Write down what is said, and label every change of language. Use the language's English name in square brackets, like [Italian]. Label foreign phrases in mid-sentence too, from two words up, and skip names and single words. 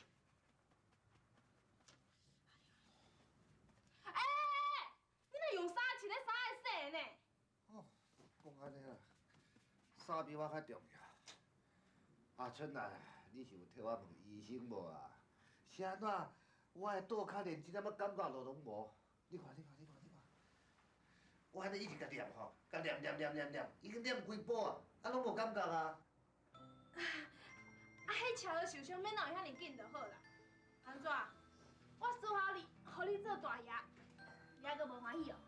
[Min Nan Chinese] 哎，你那用衫穿咧衫会洗呢？哦，讲安尼啦，衫比我较重要。阿春啊，你是有替我问医生无啊？是安怎？我的肚壳连一点仔感觉都拢无。你看，我安尼一直甲念吼，甲念，已经念几步啊，啊拢无感觉啊。啊，迄车都受伤，免闹遐尼紧就好啦。安怎？我说好你，互你做大爷，你还阁无欢喜哦？